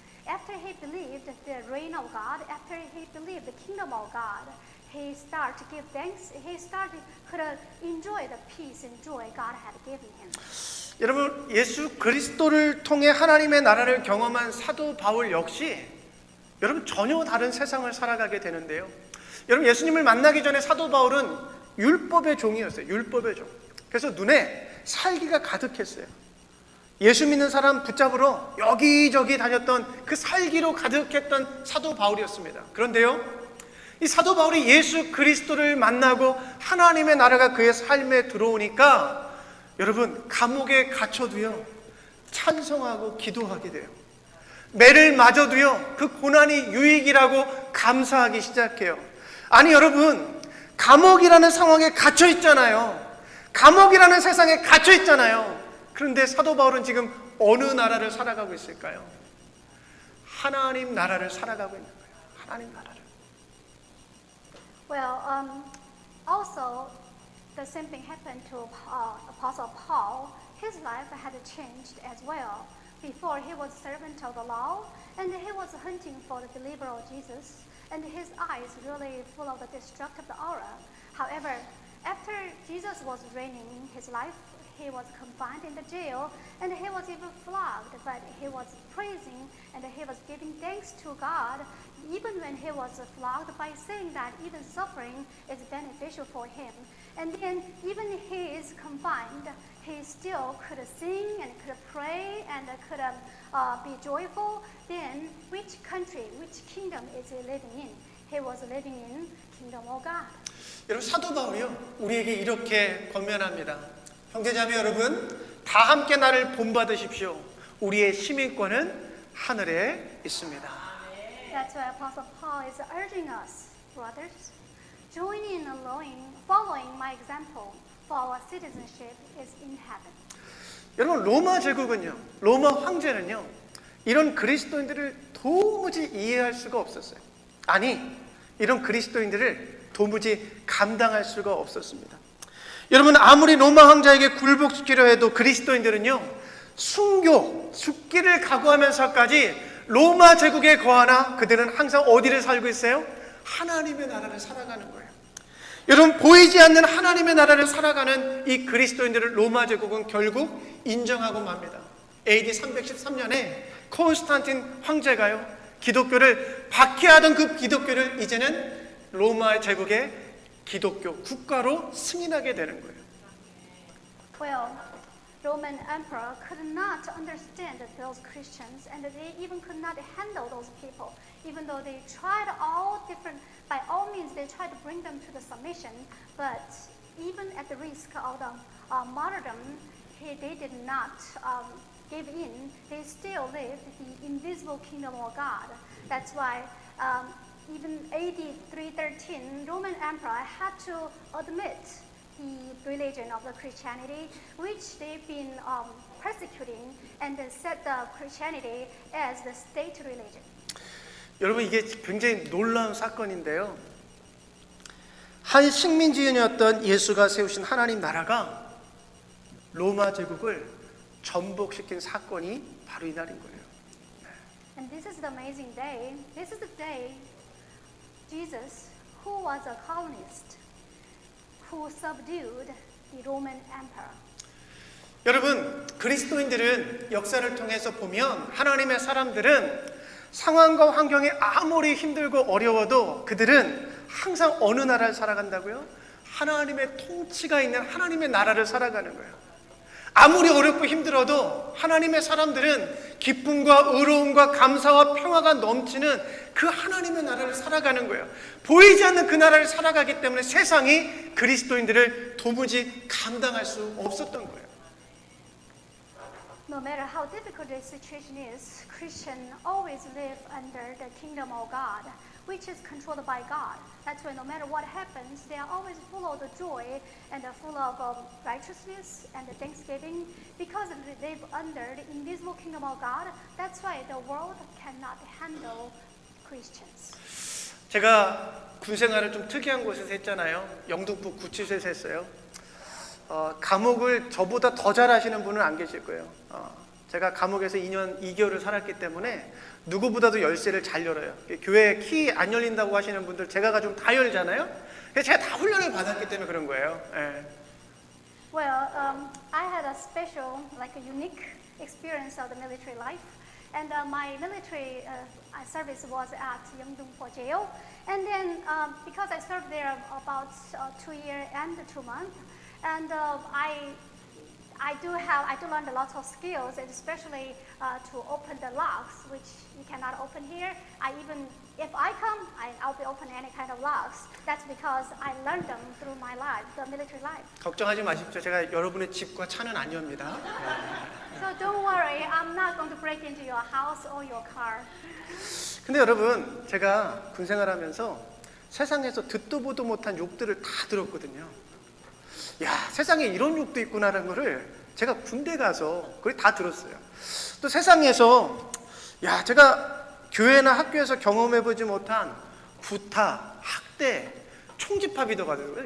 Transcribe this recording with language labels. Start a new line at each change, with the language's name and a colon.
English: After he believed the reign of God, after he believed the kingdom of God, he started to give thanks. He could enjoy the peace and joy God had given him.
Korean: 여러분, 예수 그리스도를 통해 하나님의 나라를 경험한 사도 바울 역시 여러분 전혀 다른 세상을 살아가게 되는데요. 여러분, 예수님을 만나기 전에 사도 바울은 율법의 종이었어요. 율법의 종. 그래서 눈에 살기가 가득했어요. 예수 믿는 사람 붙잡으러 여기저기 다녔던 그 살기로 가득했던 사도 바울이었습니다. 그런데요, 이 사도 바울이 예수 그리스도를 만나고 하나님의 나라가 그의 삶에 들어오니까 여러분, 감옥에 갇혀도요 찬송하고 기도하게 돼요. 매를 맞아도요 그 고난이 유익이라고 감사하기 시작해요. 아니, 여러분, 감옥이라는 상황에 갇혀 있잖아요. 감옥이라는 세상에 갇혀 있잖아요. 그런데 사도 바울은 지금 어느 나라를 살아가고 있을까요? 하나님 나라를 살아가고 있는 거예요. 하나님 나라를.
English: Well, also, the same thing happened to Apostle Paul. His life had changed as well. Before, he was servant of the law, and he was hunting for the deliverer of Jesus, and his eyes really full of the destructive aura. However, after Jesus was reigning his life, he was confined in the jail, and he was even flogged, but he was praising and he was giving thanks to God, even when he was flogged, by saying that even suffering is beneficial for him. And then even he is confined, he still could sing and could pray and could be joyful. Then which country, which kingdom is he living in? He was living in kingdom of God.
Korean: 여러분, 사도 바울이요 우리에게 이렇게 권면합니다. 형제자매 여러분, 다 함께 나를 본받으십시오. 우리의 시민권은 하늘에 있습니다.
English: That's why Apostle Paul is urging us, brothers, join in following my example, for our citizenship is in heaven.
Korean: 여러분, 로마 제국은요, 로마 황제는요, 이런 그리스도인들을 도무지 이해할 수가 없었어요. 아니, 이런 그리스도인들을 도무지 감당할 수가 없었습니다. 여러분, 아무리 로마 황제에게 굴복시키려 해도 그리스도인들은요, 순교, 죽기를 각오하면서까지 로마 제국에 거하나 그들은 항상 어디를 살고 있어요? 하나님의 나라를 살아가는 거예요. 여러분, 보이지 않는 하나님의 나라를 살아가는 이 그리스도인들을 로마 제국은 결국 인정하고 맙니다. AD 313년에 콘스탄틴 황제가요, 기독교를 박해하던 그 기독교를 이제는 로마 제국의 기독교 국가로 승인하게 되는 거예요.
English: Well, Roman emperor could not understand those Christians, and they even could not handle those people. Even though they tried by all means, they tried to bring them to the submission, but even at the risk of the martyrdom, they did not give in. They still lived the invisible kingdom of God. That's why even AD 313, Roman emperor had to admit the religion of the Christianity, which they've been persecuting, and set the Christianity as the state religion.
Korean: 여러분 이게 굉장히 놀라운 사건인데요. 한 식민지였던 예수가 세우신 하나님 나라가 로마 제국을 전복시킨 사건이 바로 이날인 거예요.
English: And this is the amazing day. This is the day Jesus, who was a colonist, who subdued the Roman emperor.
Korean: 여러분, 그리스도인들은 역사를 통해서 보면 하나님의 사람들은 상황과 환경이 아무리 힘들고 어려워도 그들은 항상 어느 나라를 살아간다고요? 하나님의 통치가 있는 하나님의 나라를 살아가는 거예요. 아무리 어렵고 힘들어도 하나님의 사람들은 기쁨과 의로움과 감사와 평화가 넘치는 그 하나님의 나라를 살아가는 거예요. 보이지 않는 그 나라를 살아가기 때문에 세상이 그리스도인들을 도무지 감당할 수 없었던 거예요.
English: No matter how difficult the situation is, Christians always live under the kingdom of God, which is controlled by God. That's why no matter what happens, they are always full of the joy and full of righteousness and thanksgiving, because they live under the invisible kingdom of God. That's why the world cannot handle Christians.
Korean: 제가 군 생활을 좀 특이한 곳에서 했잖아요. 영등포 구치소에서 했어요. 감옥을 저보다 더 잘하시는 분은 안 계실 거예요. 제가 감옥에서 2년 2개월을 살았기 때문에 누구보다도 열쇠를 잘 열어요. 교회 키 안 열린다고 하시는 분들 제가 가지고 다 열잖아요. 그래서 제가 다 훈련을 받았기 때문에 그런 거예요. 예.
English: Well, I had a special, like a unique experience of the military life. And my military service was at Yeongdeungpo jail. And then because I served there about 2 years and 2 months, and I do learn a lot of skills, and especially to open the locks, which you cannot open here. If I come, I'll be open any kind of locks. That's because I learned them through my life, the military life.
Korean: 걱정하지 마십시오. 제가 여러분의 집과 차는 안 엽니다.
English: So don't worry, I'm not going to break into your house or your car.
Korean: 근데 여러분, 제가 군 생활하면서 세상에서 듣도 보도 못한 욕들을 다 들었거든요. 야, 세상에 이런 욕도 있구나라는 거를 제가 군대 가서 거의 다 들었어요. 또 세상에서 제가 교회나 학교에서 경험해보지 못한 구타, 학대, 총집합이 가지고요.